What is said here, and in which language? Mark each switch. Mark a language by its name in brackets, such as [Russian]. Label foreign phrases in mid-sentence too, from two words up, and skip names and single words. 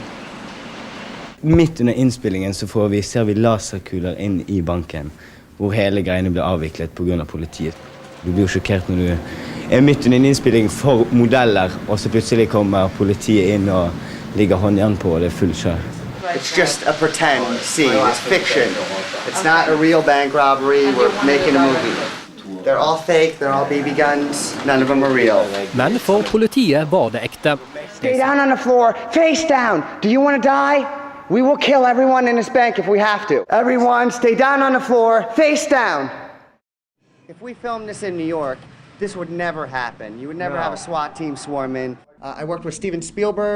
[Norwegian] Midt under innspillingen så ser vi laserkuler inn i banken, hvor hele greiene blir avviklet på grunn av politiet. Du blir jo sjokkert når du er midt under en innspilling for modeller, og så plutselig kommer politiet inn og ligger håndjern på, og det er full kjør. [English] It's just a pretend scene. It's fiction. It's not a real bank robbery. We're making a movie. They're all fake. They're all BB guns. None of them are real. [Norwegian] Men for politiet var det ekte. [English] Stay down on the floor. Face down. Do you want to die? We will kill everyone in this bank if we have to. Everyone, stay down on the floor. Face down. If we filmed this in New York, this would never happen. You would never have a SWAT team swarm in. I worked with Steven Spielberg.